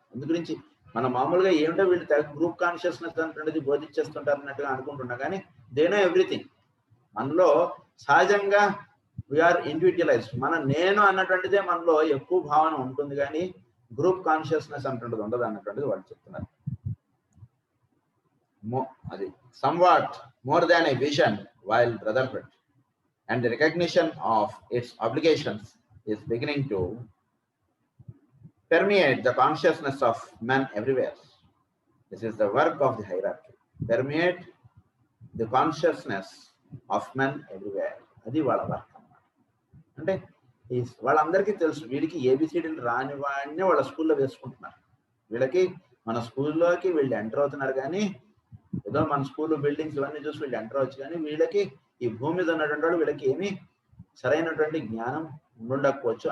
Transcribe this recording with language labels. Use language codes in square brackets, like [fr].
[te] అందు గురించి మనం మామూలుగా ఏమిటో వీళ్ళు గ్రూప్ కాన్షియస్నెస్ అనేటువంటిది బోధించేస్తుంటారు అన్నట్టుగా అనుకుంటున్నా, కానీ దే నో ఎవ్రీథింగ్. మనలో సహజంగా వీఆర్ ఇండివిజువలైజ్డ్. నేను అన్నటువంటిదే మనలో ఎక్కువ భావన ఉంటుంది, కానీ గ్రూప్ కాన్షియస్నెస్ అన్నటువంటిది ఉండదు అన్నటువంటిది వాళ్ళు చెప్తున్నారు. [en] అది somewhat more than a vision while brotherhood and the recognition of its obligations is beginning to permeate the consciousness of men everywhere. This is the work of the hierarchy. Permeate the consciousness of men everywhere. [te] Adi vaala work annamata. Ante వాళ్ళందరికీ తెలుసు, వీడికి ఏబిసిడీలు రాని వాడిని వాళ్ళ స్కూల్లో వేసుకుంటున్నారు. వీళ్ళకి మన స్కూల్లోకి వీళ్ళు ఎంటర్ అవుతున్నారు, కానీ ఏదో మన స్కూల్ బిల్డింగ్స్ ఇవన్నీ చూసి వీళ్ళు ఎంటర్ అవచ్చు, కానీ వీళ్ళకి ఈ భూమి మీద ఉన్నటువంటి వాళ్ళు వీళ్ళకి ఏమీ సరైనటువంటి జ్ఞానం ఉండకపోవచ్చు.